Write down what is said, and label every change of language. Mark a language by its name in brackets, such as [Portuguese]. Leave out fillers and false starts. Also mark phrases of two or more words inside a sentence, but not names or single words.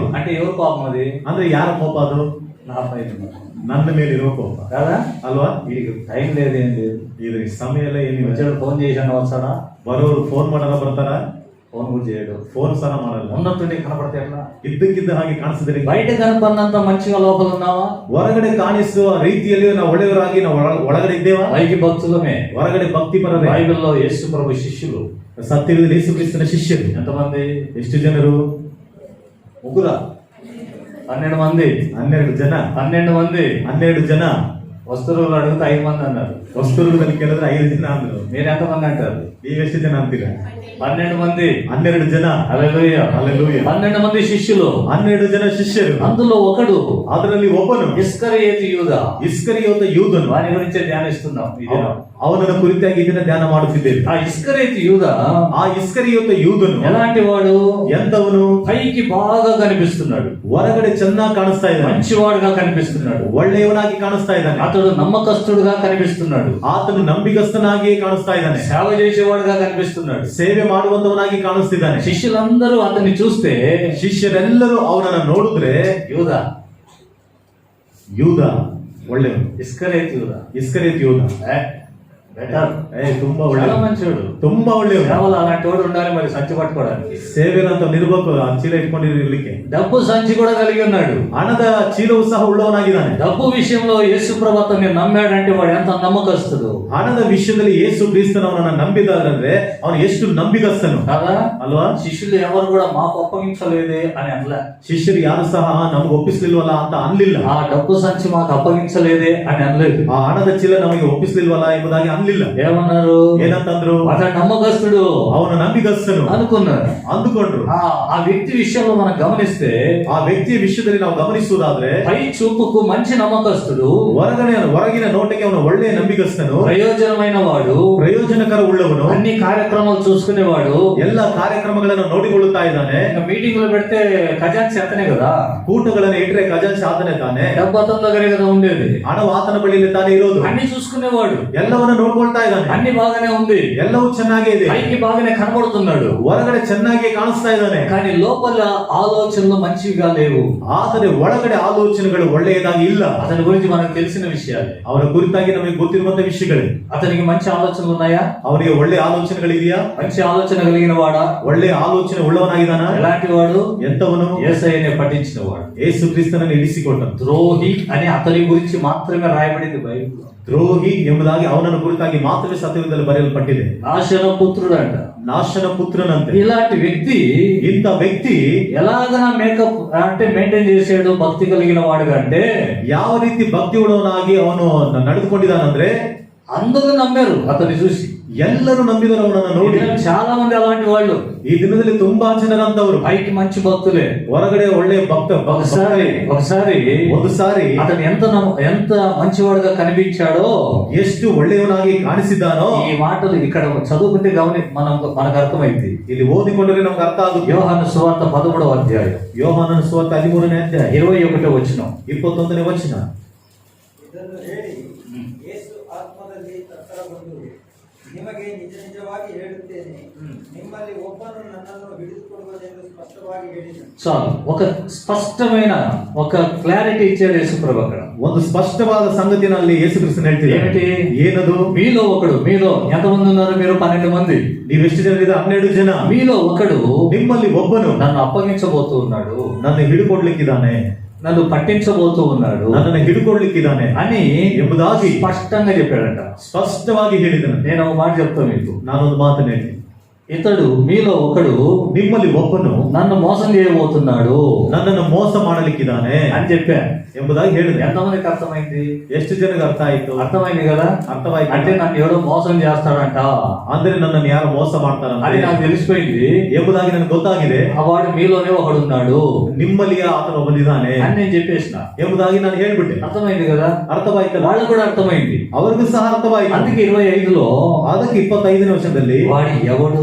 [Telugu] అంటే ఎవరు కోపం అది? [Kannada] ಅಂದ್ರೆ ಯಾರ ಕೋಪ ಅದು? [Telugu] నా పైన, [Kannada] ನನ್ನ ಮೇಲೆ ಇರೋ ಕೋಪ [Telugu] కదా [Kannada] ಅಲ್ವಾ? [Telugu] వీడికి టైం లేదు, ఏం లేదు, [Kannada] ಇದು ಸಮಯ ಎಲ್ಲ ಏನಿಲ್ಲ. [Telugu] వచ్చాడు, ఫోన్ చేశాను, వస్తాడా? [Kannada] ಬರೋರು ಫೋನ್ ಮಾಡಾರ ಬರ್ತಾರ? [Telugu] ఫోన్ కూడా చేయడు, [Kannada] ಫೋನ್ ಸಹ ಮಾಡಲ್ಲ. [Telugu] ఉన్నట్టుండి కనపడితే ఎట్లా? [Kannada] ಇದ್ದಕ್ಕಿದ್ದ ಹಾಗೆ ಕಾಣಿಸಿದ್ರೆ, [Telugu] బయట కనపడినంత మంచిగా లోపల ఉన్నావా? [Kannada] ಹೊರಗಡೆ ಕಾಣಿಸುವ ರೀತಿಯಲ್ಲಿ ನಾವು ಒಳ್ಳೆಯವರಾಗಿ ನಾವು ಒಳಗಡೆ ಇದ್ದೇವಾ? [Telugu] పైకి భక్తులమే, [Kannada] ಹೊರಗಡೆ ಭಕ್ತಿ ಪರರೇ. [Telugu] బైబిల్లో యేసు ప్రభు శిష్యులు, [Kannada] ಸತ್ಯವೇದ ಯೇಸು ಕ್ರಿಸ್ತನ ಶಿಷ್ಯರು [Telugu] ఎంతమంది? [Kannada] ಎಷ್ಟು ಜನರು? [Telugu] 3, 12 మంది, [Kannada] 12 ಜನ. 12 ಜನ. [Telugu] వస్తువులు అడిగితే 5 మంది అన్నారు, [Kannada] ವಸ್ತುಗಳಲ್ಲಿ ಕೇಳಿದ್ರೆ 5 ಜನ ಅಂದ್ರು. [Telugu] మీరు ఎంతమంది అంటారు? [Kannada] ನೀವೆಷ್ಟು ಜನ ಅಂತೀರಾ? [Telugu] 12 మంది. [Kannada] 12 ಜನ. [Telugu] హల్లెలూయా, హల్లెలూయా. 12 మంది శిష్యులు, [Kannada] 12 ಜನ ಶಿಷ್ಯರು. [Telugu] అందులో ఒకడు, [Kannada] ಅದರಲ್ಲಿ ಒಬ್ಬನು [Telugu] ఇస్కరియోతు యూదా. [Kannada] ಇಸ್ಕರಿಯೋತ ಯೂದನು. [Telugu] వాని గురించి ధ్యానిస్తున్నాం ఈ దినం. [Kannada] ಅವನನ್ನು ಕುರಿತಾಗಿ ಇದನ್ನ ಧ್ಯಾನ ಮಾಡುತ್ತಿದ್ದೇವೆ. [Telugu] ఆ ఇస్కరియోతు యూదా, [Kannada] ಆ ಇಸ್ಕರಿಯೋತ ಯೂದನು [Telugu] ఎలాంటి వాడు? [Kannada] ಎಂತವನು? [Telugu] పైకి బాగా కనిపిస్తున్నాడు, [Kannada] ಹೊರಗಡೆ ಚೆನ್ನಾಗಿ ಕಾಣಿಸ್ತಾ ಇದ್ದಾನೆ, [Telugu] మంచివాడుగా కనిపిస్తున్నాడు, [Kannada] ಒಳ್ಳೆಯವನಾಗಿ ಕಾಣಿಸ್ತಾ ಇದ್ದಾನೆ, [Telugu] అతడు నమ్మకస్తుడుగా కనిపిస్తున్నాడు, [Kannada] ಆತನು ನಂಬಿಗಸ್ತನಾಗಿಯೇ ಕಾಣಿಸ್ತಾ ಇದ್ದಾನೆ, [Telugu] సేవ చేసేవాడుగా కనిపిస్తున్నాడు, [Kannada] ಸೇವೆ ಮಾಡುವಂತವನಾಗಿ ಕಾಣಿಸ್ತಿದ್ದಾನೆ. [Telugu] శిష్యులందరూ అతన్ని చూస్తే, [Kannada] ಶಿಷ್ಯರೆಲ್ಲರೂ ಅವನನ್ನು ನೋಡಿದ್ರೆ, [Telugu] యూదా [Kannada] ಯೂದ ಒಳ್ಳೆಯವನು, [Telugu] ఇస్కరేతు యూదా [Kannada] ಇಸ್ಕರಿಯೋತ್ ಯೂದ [Telugu] బెటర్, [Kannada] ತುಂಬಾ [Telugu] చాలా [Kannada] ಒಳ್ಳೆಯವನು, [Telugu] మంచివాడు. [Kannada] ತುಂಬಾ ಒಳ್ಳೆಯವನು. [Telugu] కేవలం అలాంటి వాడు ఉండాలి మరి సంచి పట్టుకోవడానికి. [Kannada] ಸೇವೆನಂತ ನಿರ್ಬೇಕು ಆ ಚೀಲ ಇಟ್ಕೊಂಡಿರ್ಲಿಕ್ಕೆ. [Telugu] డబ్బు సంచి కూడా కలిగి ఉన్నాడు, [Kannada] ಹಣದ ಚೀಲವು ಸಹ ಉಳ್ಳವನಾಗಿದ್ದಾನೆ. [Telugu] డబ్బు విషయంలో యేసు ప్రభు అతన్ని నమ్మాడంటే వాడు ఎంత నమ్మకస్తుడు. [Kannada] ಹಣದ ವಿಷಯದಲ್ಲಿ ಯೇಸು ಕ್ರಿಸ್ತನವನನ್ನ ನಂಬಿದಾರಂದ್ರೆ ಅವನು ಎಷ್ಟು ನಂಬಿಗಸ್ತನು [Telugu] కదా [Kannada] ಅಲ್ವಾ? [Telugu] శిష్యులు ఎవరు కూడా మాకు అప్పగించలేదే అని అనలే. [Kannada] ಶಿಷ್ಯರು ಯಾರು ಸಹ ನಮಗೆ ಒಪ್ಪಿಸ್ಲಿಲ್ವಲ್ಲ ಅಂತ ಅನ್ಲಿಲ್ಲ. [Telugu] ఆ డబ్బు సంచి మాకు అప్పగించలేదే అని అనలేదు. [Kannada] ಆ ಹಣದ ಚೀಲ ನಮಗೆ ಒಪ್ಪಿಸ್ಲಿಲ್ವಲ್ಲ ಎಂಬುದಾಗಿ ಅನ್ಲಿಲ್ಲ. [Telugu] ఏమన్నారు? [Kannada] ಏನಂತಂದ್ರು? [Telugu] అతను నమ్మకస్తుడు [Kannada] ಅವನು ನಂಬಿಗಸ್ತನು [Telugu] అనుకున్నారు. [Kannada] ಅಂದುಕೊಂಡ್ರು. [Telugu] ఆ వ్యక్తి విషయంలో మనం గమనిస్తే [Kannada] ಆ ವ್ಯಕ್ತಿಯ ವಿಷಯದಲ್ಲಿ ನಾವು ಗಮನಿಸುವುದಾದ್ರೆ [Telugu] పై చూపుకు మంచి నమ్మకస్తుడు, [Kannada] ಹೊರಗಿನ ನೋಟಕ್ಕೆ ಅವನು ಒಳ್ಳೆಯ ನಂಬಿಗಸ್ತನು, [Telugu] ప్రయోజనమైన వాడు, [Kannada] ಪ್ರಯೋಜನಕರ ಉಳ್ಳವನು, [Telugu] అన్ని కార్యక్రమాలు చూసుకునేవాడు, [Kannada] ಎಲ್ಲ ಕಾರ್ಯಕ್ರಮಗಳನ್ನು ನೋಡಿಕೊಳ್ಳುತ್ತಾ ಇದ್ದಾನೆ. [Telugu] మీటింగ్ లో పెడితే ఖజాన్సీ అతనే కదా, [Kannada] ಕೂಟಗಳನ್ನು ಇಟ್ಟರೆ ಖಜಾನ್ಸಿ ಆತನೇ ತಾನೆ, [Telugu] డబ్బు అతని దగ్గరే కదా ఉండేది, [Kannada] ಹಣವು ಆತನ ಬಳಿಯಲ್ಲಿ ತಾನೇ ಇರೋದು. [Telugu] అన్ని చూసుకునేవాడు, [Kannada] ಎಲ್ಲವನ್ನ ನೋಡ್ಕೊಳ್ತಾ ಇದ್ದಾನೆ, [Telugu] అన్ని బాగానే ఉంది, [Kannada] ಎಲ್ಲವೂ ಚೆನ್ನಾಗೇ ಇದೆ, [Telugu] పైకి బాగానే కనబడుతున్నాడు, [Kannada] ಹೊರಗಡೆ ಚೆನ್ನಾಗಿ ಕಾಣಿಸ್ತಾ ಇದ್ದಾನೆ. [Telugu] కానీ లోపల ఆలోచనలు మంచిగా లేవు. [Kannada] ಆದರೆ ಒಳಗಡೆ ಆಲೋಚನೆಗಳು ಒಳ್ಳೆಯದಾಗಿ ಇಲ್ಲ. [Telugu] అతని గురించి మనకు తెలిసిన విషయాలు, [Kannada] ಅವರ ಕುರಿತಾಗಿ ನಮಗೆ ಗೊತ್ತಿರುವಂತ ವಿಷಯಗಳೇ. [Telugu] అతనికి మంచి ఆలోచనలు ఉన్నాయా? [Kannada] ಅವರಿಗೆ ಒಳ್ಳೆ ಆಲೋಚನೆಗಳಿದೆಯಾ? [Telugu] మంచి ఆలోచన కలిగిన వాడా? [Kannada] ಒಳ್ಳೆ ಆಲೋಚನೆ ಉಳ್ಳವನಾಗಿದ್ದಾನ. [Telugu] ఎలాంటి వాడు? [Kannada] ಎಂತವನು? [Telugu] యేసయ్యనే పఠించిన వాడు. [Kannada] ಯೇಸು ಕ್ರಿಸ್ತನನ್ನು ಇಡಿಸಿಕೊಟ್ಟನು. [Telugu] ద్రోహి అని అతని గురించి మాత్రమే రాయబడింది బైబిల్లో. [Kannada] ದ್ರೋಹಿ ಎಂಬುದಾಗಿ ಅವನನ್ನು ಕುರಿತಾಗಿ ಮಾತ್ರವೇ ಸತ್ಯವೇದದಲ್ಲಿ ಬರೆಯಲ್ಪಟ್ಟಿದೆ. [Telugu] నాశన పుత్రుడు అంట, [Kannada] ನಾಶನ ಪುತ್ರನಂತೆ. [Telugu] ఇలాంటి వ్యక్తి ఇంత వ్యక్తి ఎలాగ మేకప్ అంటే మెయింటైన్ చేసాడు భక్తి కలిగిన వాడుగా అంటే, [Kannada] ಯಾವ ರೀತಿ ಭಕ್ತಿ ಉಳ್ಳವನಾಗಿ ಅವನು ನಡೆದುಕೊಂಡಿದ್ದಾನಂದ್ರೆ [Telugu] అందరూ నమ్మారు అతన్ని చూసి. [Kannada] ಎಲ್ಲರೂ ನಂಬಿದರು ಅವನನ್ನು ನೋಡಿ. [Telugu] చాలా మంది అలాంటి వాళ్ళు [Kannada] ಈ ದಿನದಲ್ಲಿ ತುಂಬಾ ಜನರಂತವರು [Telugu] పైకి మంచి భక్తులే, [Kannada] ಹೊರಗಡೆ ಒಳ್ಳೆ ಭಕ್ತ. [Telugu] ఒకసారి [Kannada] ಒಂದು ಸಾರಿ [Telugu] అతను ఎంత మంచివాడుగా కనిపించాడో, [Kannada] ಎಷ್ಟು ಒಳ್ಳೆಯವನಾಗಿ ಕಾಣಿಸಿದ್ದಾನೋ, [Telugu] ఈ మాటలు ఇక్కడ చదువుకుంటే మనకు అర్థమైంది. [Kannada] ಇಲ್ಲಿ ಓದಿಕೊಂಡ್ರೆ ನಮ್ಗೆ ಅರ್ಥ ಆಗುತ್ತೆ. [Telugu] యోహాను సువార్త 13వ అధ్యాయం [Kannada] ಯೋಹಾನನ ಸುವಾರ್ತೆ 13ನೇ ಅಧ್ಯಾಯ [Telugu] 21వ వచనం. [Kannada] 21ನೇ ವಚನ. ಇದನ್ನು ಹೇಳಿ ಯೇಸು ಆತ್ಮದಲ್ಲಿ ಹತ್ತಿರ ಬಂದು, ನಿಮಗೆ ನಿಜ ನಿಜವಾಗಿ ಹೇಳುತ್ತೇನೆ, ನಿಮ್ಮಲ್ಲಿ ಒಬ್ಬನು ನನ್ನನ್ನು ಹಿಡಿದುಕೊಡುವುದೆಂದು ಸ್ಪಷ್ಟವಾಗಿ ಹೇಳಿದನು. [Telugu] చాలు, ఒక స్పష్టమైన ఒక క్లారిటీ ఇచ్చాడు యేసుప్రభు అక్కడ. [Kannada] ಒಂದು స్పష్టವಾದ ಸಂಗತಿನಲ್ಲಿ ಯೇಸು ಕ್ರಿಸ್ತನು ಹೇಳ್ತಿದ್ದಾರೆ. [Telugu] ఏమిటి? [Kannada] ಏನದು? [Telugu] మీలో ఒకడు, మీలో ఎంతమంది ఉన్నారు? మీరు 12 మంది. [Kannada] ನೀವೆಷ್ಟು ಜನ ಇದ್ದೀರಾ? 12 ಜನ. [Telugu] మీలో ఒకడు [Kannada] ನಿಮ್ಮಲ್ಲಿ ಒಬ್ಬನು [Telugu] నన్ను అప్పగించబోతూ ఉన్నాడు, [Kannada] ನನ್ನ ಹಿಡಿಕೊಡ್ಲಿಕ್ಕಿದ್ದಾನೆ, [Telugu] నన్ను పట్టించబోతూ ఉన్నాడు [Kannada] ನನ್ನನ್ನು ಹಿಡಿಕೊಳ್ಳಿಕ್ಕಿದ್ದಾನೆ [Telugu] అని [Kannada] ಎಂಬುದಾಗಿ [Telugu] స్పష్టంగా చెప్పాడంట. [Kannada] ಸ್ಪಷ್ಟವಾಗಿ ಹೇಳಿದನು. [Telugu] నేను ఒక మాట చెప్తాను మీకు. [Kannada] ನಾನೊಂದು ಮಾತನ್ನು ಹೇಳ್ತೀನಿ. [Telugu] ఇతడు, మీలో ఒకడు [Kannada] ನಿಮ್ಮಲ್ಲಿ ಒಬ್ಬನು [Telugu] నన్ను మోసం చేయబోతున్నాడు, [Kannada] ನನ್ನನ್ನು ಮೋಸ ಮಾಡಲಿಕ್ಕಿದ್ದಾನೆ [Telugu] అని చెప్పాను. [Kannada] ಎಂಬುದಾಗಿ ಹೇಳಿದೆ. [Telugu] ఎంతమందికి అర్థమైంది? [Kannada] ಎಷ್ಟು ಜನರಿಗೆ ಅರ್ಥ ಆಯ್ತು? [Telugu] అర్థమైంది కదా. [Kannada] ಅರ್ಥವಾಯ್ತು. [Telugu] అంటే నన్ను ఎవడో మోసం చేస్తాడంట [Kannada] ಅಂದ್ರೆ ನನ್ನನ್ನು ಯಾರು ಮೋಸ [Telugu] అది [Kannada] ಮಾಡ್ತಾರಂತೆ [Telugu] నాకు తెలిసిపోయింది. [Kannada] ಎಂಬುದಾಗಿ ನನಗೆ ಗೊತ್ತಾಗಿದೆ. [Telugu] ఆ వాడు మీలోనే ఒకడున్నాడు [Kannada] ನಿಮ್ಮಲ್ಲಿ ಆತನು ಒಬ್ಬನಿದ್ದಾನೆ [Telugu] అని నేను చెప్పేసిన. [Kannada] ಎಂಬುದಾಗಿ ನಾನು ಹೇಳ್ಬಿಟ್ಟೆ. [Telugu] అర్థమైంది కదా. [Kannada] ಅರ್ಥವಾಯ್ತಲ್ಲ? [Telugu] వాళ్ళకు కూడా అర్థమైంది. [Kannada] ಅವರಿಗೂ ಸಹ ಅರ್ಥವಾಯ್ತು. [Telugu] అందుకే 25లో [Kannada] ಅದಕ್ಕೆ 25ನೇ ವಚನದಲ್ಲಿ [Telugu] వాడు ఎవడు